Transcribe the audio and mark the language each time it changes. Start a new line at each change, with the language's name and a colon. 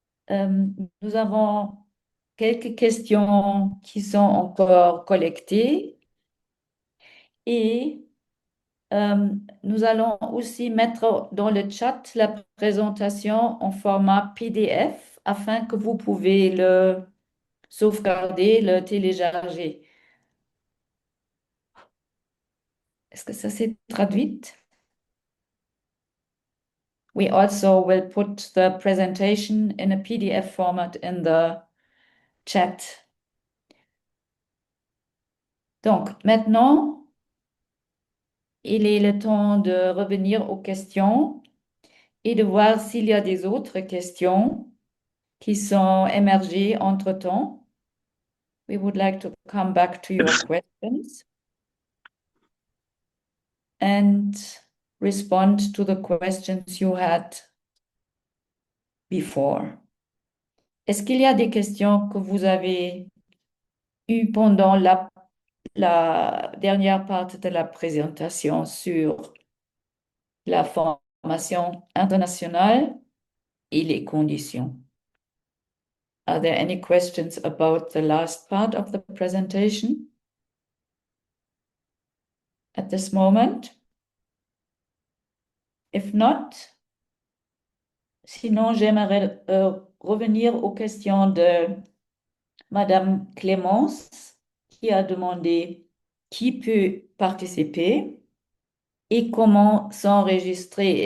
French: Nous avons quelques questions qui sont encore collectées et nous allons aussi mettre dans le chat la présentation en format PDF afin que vous pouvez le sauvegarder, le télécharger. Est-ce que ça s'est traduit?
English: We also will put the presentation in a PDF format in the chat.
French: Donc, maintenant, il est le temps de revenir aux questions et de voir s'il y a des autres questions qui sont émergées entre-temps.
English: We would like to come back to your questions and respond to the questions you had before.
French: Est-ce qu'il y a des questions que vous avez eues pendant la dernière partie de la présentation sur la formation internationale et les conditions?
English: Are there any questions about the last part of the presentation at this moment? If not,
French: sinon j'aimerais revenir aux questions de Madame Clémence qui a demandé qui peut participer et comment s'enregistrer.